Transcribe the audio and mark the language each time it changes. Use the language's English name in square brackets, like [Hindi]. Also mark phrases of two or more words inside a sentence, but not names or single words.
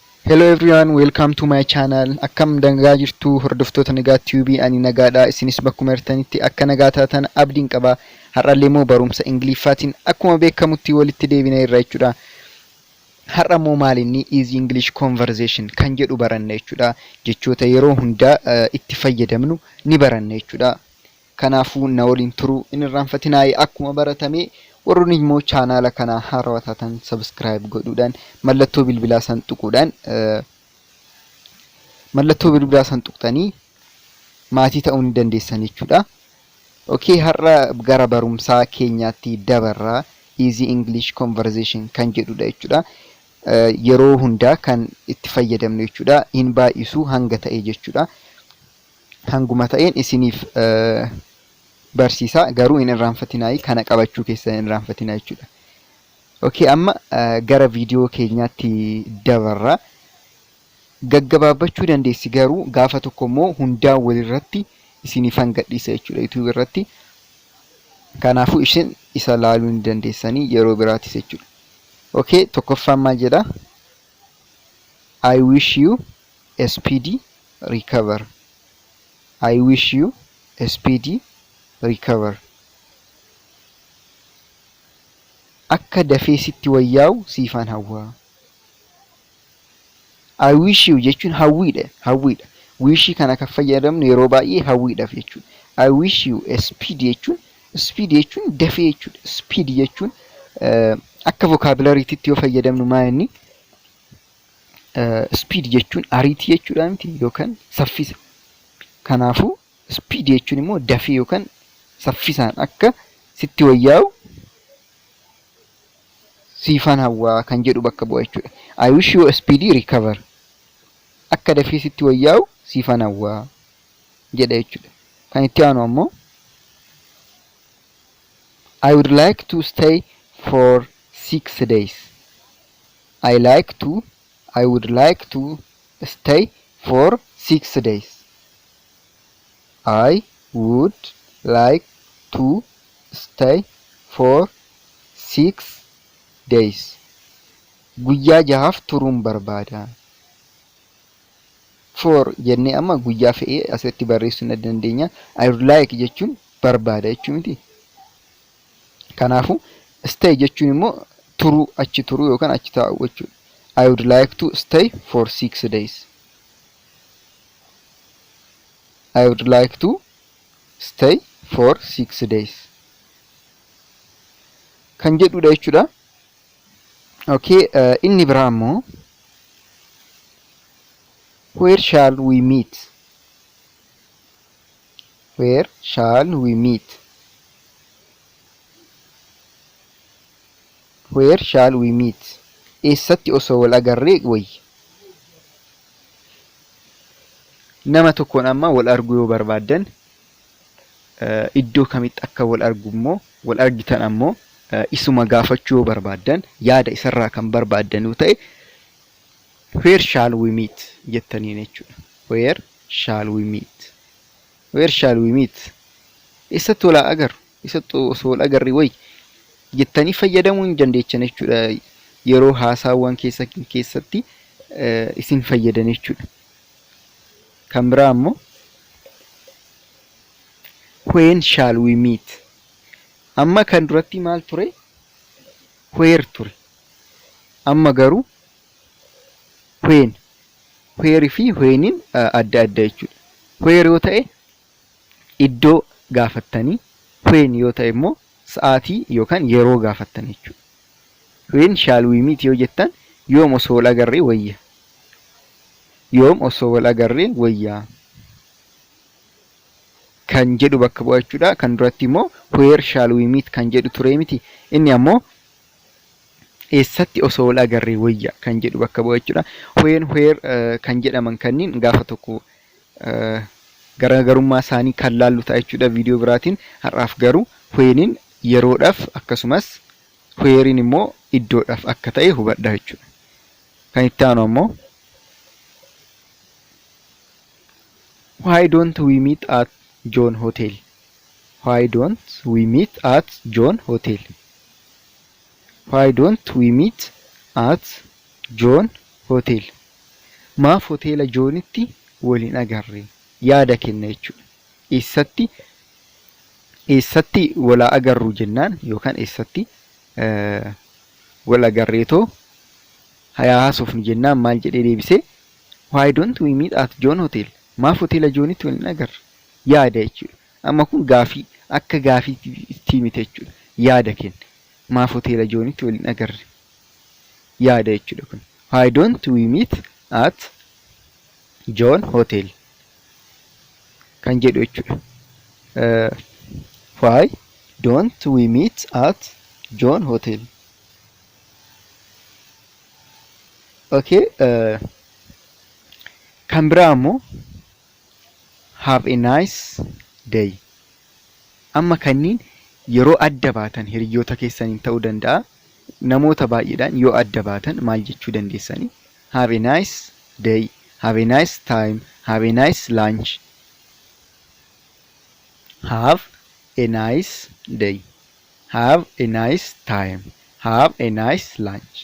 [English] Hello everyone, welcome to my channel. [Oromo] Akkam dangaa jirtu hordoftoota nagaa tube ani nagaadha. Isinis bakkuma jirtanitti akka nagaa taatan abdiin qaba. Har'allee immoo barumsa Ingiliffaatiin akkuma beekamutti walitti deebina irra jechuudha. Har'a immoo maalinni [English] easy English conversation [Oromo] kan jedhu baranna jechuudha. Jechoota yeroo hunda itti fayyadamnu ni baranna jechuudha. Kanaafuu na waliin turuu hin irraanfatinaa akkuma baratame warroonni immoo channel kana haarawaa taatan subscribe godhuudhaan mallattoo bilbilaa san tuquudhaan mallattoo bilbilaa san tuqtanii maatii ta'uu ni dandeessan jechuudha. Okay, har'a gara barumsaa keenyaatti dabarraa [English] easy English conversation [Oromo] kan jedhudha jechuudha. Yeroo hundaa kan itti fayyadamnu jechuudha. Hin baay'isu hanga ta'e jechuudha. Hanguma ta'een isiniif barsiisa garuu hin irraanfatinaa kana qabachuu keessan hin irraanfatinaa jechuudha. Okay, amma gara viidiyoo keenyaatti dabarraa. Gaggabaabachuu dandeessi garuu gaafa tokko immoo hundaa walirratti isiniif hangadhiisa jechuudha YouTube irratti. Kanaafuu isin isa laaluu ni dandeessanii yeroo biraatis jechuudha. Okay, tokkoffaan maal jedha? [English] I wish you a speedy recover. I wish you a speedy recover. [Oromo] Akka dafee sitti wayyaa'u siifan hawwaa. [English] I wish you [Oromo] jechuun hawwiidha. Wish kana kan fayyadamnu yeroo baay'ee hawwiidhaaf jechuudha. [English] I wish you a speedy [Oromo] jechuun dafee jechuudha. Speedy jechuun akka vocabulary'titti yoo fayyadamnu maa'inni speed jechuun ariitii jechuudha miti yookaan saffisa. Kanaafuu speed jechuun immoo dafee yookaan saffisaan akka sitti wayyaa'u siifan hawwaa kan jedhu bakka bu'a jechuudha. [English] I wish you a speedy recover. [Oromo] Akka dafee sitti wayyaa'u siifan hawwaa jedha jechuudha. Kan itti aanu ammoo [English] I would like to stay for 6 days. I would like to stay for 6 days. I would like to stay for 6 days. [Oromo] Guyyaa jahaaf turuun barbaada. For jennee amma guyyaa fe'ee asirratti barreessuu ni dandeenya. [English] I would like [Oromo] jechuun barbaada jechuun miti. Kanaafuu stay jechuun immoo turuu achi turuu yookaan achi taa'u jechuudha. [English] I would like to stay for 6 days. I would like to stay for 6 days. [Oromo] Kan jedhudha jechuudha. Okay, inni biraa immoo [English] where shall we meet? Where shall we meet? Where shall we meet? [Oromo] Eessatti osoo wal agarree wayya. Nama tokkoon amma wal arguu yoo barbaaddan iddoo kamitti akka wal argu immoo wal argitan ammoo isuma gaafachuu yoo barbaaddan yaada isarraa kan barbaaddan yoo ta'e [English] where shall we meet [Oromo] jettaniin jechuudha. [English] Where shall we meet? Where shall we meet? [Oromo] Eessatti wal agarru? Eessatti osoo wal agarree wayya jettanii fayyadamuu hin dandeechan jechuudha. Yeroo haasaawwan keessatti isin fayyadan jechuudha. Kan biraa ammoo [English] when shall we meet? [Oromo] Amma kan duratti maal ture? Where ture. Amma garuu when. Where fi whenin adda adda jechuudha. Where yoo ta'e iddoo gaafattanii, when yoo ta'e immoo sa'aatii yookaan yeroo gaafattan jechuudha. [English] When shall we meet [Oromo] yoo jettan yoom osoo wal agarree wayya. Yoom osoo wal agarree wayyaa kan jedhu bakka bu'a jechuudha. Kan duratti immoo [English] where shall we meet [Oromo] kan jedhu ture miti. Inni ammoo eessatti osoo wal agarree wayya kan jedhu bakka bu'a jechuudha. [English] When where [Oromo] kan jedhaman kanniin gaafa tokko garaagarummaa isaanii kan laallu ta'a jechuudha viidiyoo biraatiin. Har'aaf garuu whenin yeroodhaaf akkasumas wherein immoo iddoodhaaf akka ta'e hubadhaa jechuudha. Kan itti aanu ammoo [English] why don't we meet at John Hotel? Why don't we meet at John Hotel? Why don't we meet at John Hotel? [Oromo] maaf hoteela joonitti waliin agarre yaada kenna jechuudha. Eessatti wal agarru jennaan yookaan eessatti wal agarreetoo haasofnu jennaan maal jedhee deebisee [English] why don't we meet at John Hotel? [Oromo] Maaf hoteela joonitti waliin agarre yaada jechuudha. Amma kun gaafii akka gaafii itti mite jechuudha. Yaada kenna. Maaf hoteela joonitti waliin agarre yaada jechuudha kun. [English] Why don't we meet at John Hotel? [Oromo] Kan jedhu jechuudha. [English] Why don't we meet at John Hotel? [Oromo] Okay. Kan biraa immoo [English] have a nice day. [Oromo] Amma kanniin yeroo adda baatan hiriyoota keessaniin ta'uu danda'a. Namoota baay'eedhaan yoo adda baatan maal jechuu dandeessanii? [English] Have a nice day, have a nice time, have a nice lunch. Have a nice day, have a nice time, have a nice lunch.